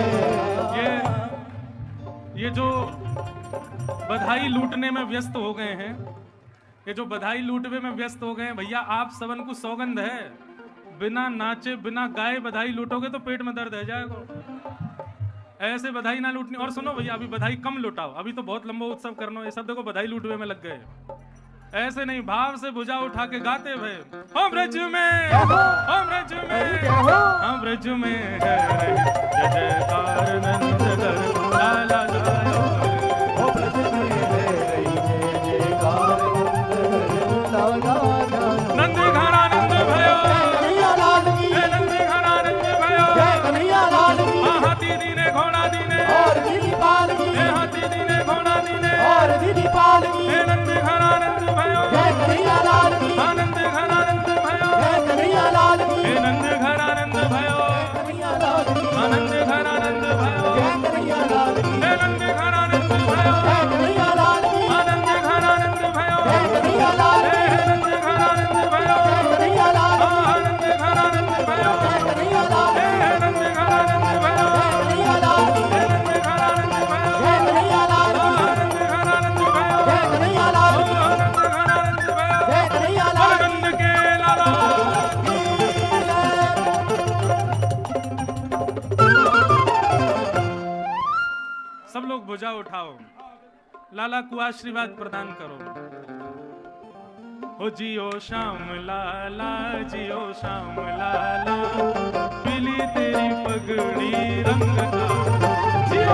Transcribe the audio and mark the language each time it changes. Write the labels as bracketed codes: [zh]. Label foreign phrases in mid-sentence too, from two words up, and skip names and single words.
[hi] ये जो बधाई लूटने में व्यस्त हो गए हैं, ये जो बधाई लूटने में व्यस्त हो गए हैं, भैया आप सबन को सौगंध है, बिना नाचे बिना गाए बधाई लूटोगे तो पेट में दर्द है जाएगा। ऐसे बधाई ना लूटनी। और सुनो भैया, अभी बधाई कम लुटाओ, अभी तो बहुत लंबा उत्सव करना, ये सब देखो बधाई लूटने में लग गए। ऐसे नहीं, भाव से भुजा उठा के गाते भय, [bra] हम ब्रज में, हम ब्रज में, हम ब्रज में है जय जयकार नंद घर लाला जायो। नंद घर आनंद भयो, नंद घर आनंद भयो, हाथी दीने घोड़ा दीने, हाथी दीने घोड़ा दीने, नंद घर आनंद भयो, आनंद घर आनंद भयो, नंद घर आनंद भयो, आनंद घर आनंद भयो, नंद घर आनंद भयो, आनंद घर आनंद भयो, नंद घर आनंद भयो, आनंद घर आनंद भयो, नंद घर आनंद भयो, नंद घर आनंद भयो, आनंद घर आनंद भयो, आनंद घर आनंद भयो, आनंद के लाला। [hi] सब लोग भुजा उठाओ, लाला को आशीर्वाद प्रदान करो। [bra] हो जियो श्याम लाला, जियो श्याम लाला, पीली तेरी पगड़ी रंग का, जियो